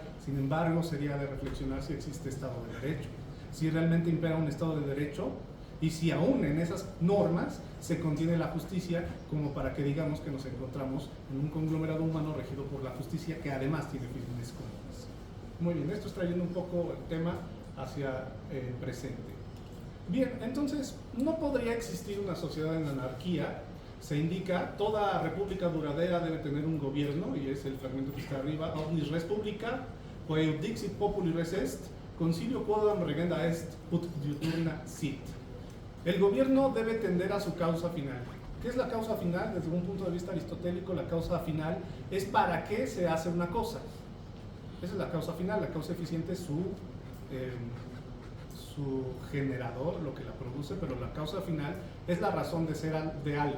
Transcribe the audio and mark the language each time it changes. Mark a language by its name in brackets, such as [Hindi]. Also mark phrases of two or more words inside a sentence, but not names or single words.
[Spanish] Sin embargo, sería de reflexionar si existe Estado de Derecho, si realmente impera un Estado de Derecho, y si aún en esas normas se contiene la justicia, como para que digamos que nos encontramos en un conglomerado humano regido por la justicia, que además tiene fines comunes. Muy bien, esto es trayendo un poco el tema hacia el presente. Bien, entonces, no podría existir una sociedad en anarquía. Se indica, toda república duradera debe tener un gobierno, y es el fragmento que está arriba: [Latin] omnis res publica, quae dixit populi res est, concilio quodam regenda est, ut diuturna sit. [Spanish] El gobierno debe tender a su causa final. ¿Qué es la causa final? Desde un punto de vista aristotélico, la causa final es para qué se hace una cosa. Esa es la causa final. La causa eficiente es su generador, lo que la produce, pero la causa final es la razón de ser de algo.